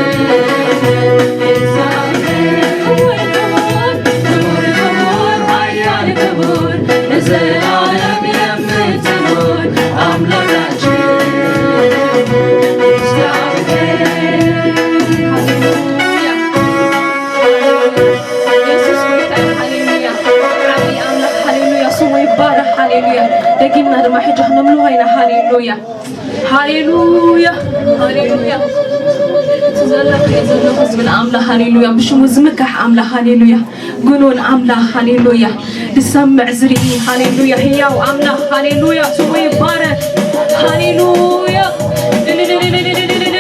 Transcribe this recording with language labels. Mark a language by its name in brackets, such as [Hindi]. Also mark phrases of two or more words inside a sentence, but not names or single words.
[Amharic] እግዚአብሔር ክቡር ክቡር ክቡር ክቡር ኃያል ክቡር ለዘላለም የምትኖር አምላካችን [Tigrinya] ሃሌሉያ ደጊምና ድማ ሕጂ ክነምልኦ ኢና ሃሌሉያ ሃሌሉያ ሃሌሉያ ዘለክ ዘለኹ ዝብል ኣምላኽ ሃሌሉያ ብሽሙ ዝምካሕ ኣምላኽ ሃሌሉያ ጉኑን ኣምላኽ ሃሌሉያ ዝሰምዕ ዝርኢ ሃሌሉያ ህያው ኣምላኽ ሃሌሉያ ስሙ ይባረክ ሃሌሉያ